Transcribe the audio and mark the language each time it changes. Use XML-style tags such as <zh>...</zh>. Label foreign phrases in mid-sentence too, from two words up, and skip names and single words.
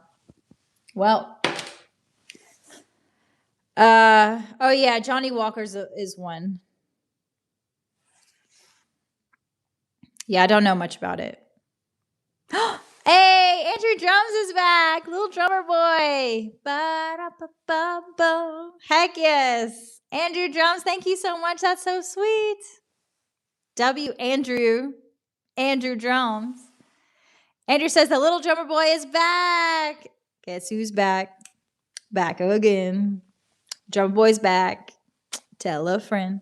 <en>Well. Oh yeah, Johnny Walker's is one. Yeah, I don't know much about it. Hey, Andrew Drums is back. Little drummer boy. Ba-da-ba-ba-ba. Heck yes. Andrew Drums, thank you so much. That's so sweet. Andrew Drums. Andrew says the little drummer boy is back. Guess who's back? Back again. Drummer boy's back. Tell a friend.</en>